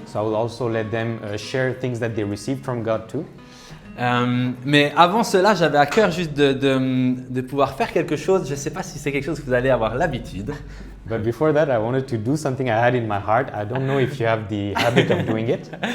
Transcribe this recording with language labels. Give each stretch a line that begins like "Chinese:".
English: So I will also let them share things that they received from God too.
French: Mais avant cela, j'avais à cœur juste de pouvoir faire quelque chose. Je ne sais pas si c'est quelque chose que vous allez avoir l'habitude.
English: But before that, I wanted to do something I had in my heart. I don't know if you have the habit of doing it.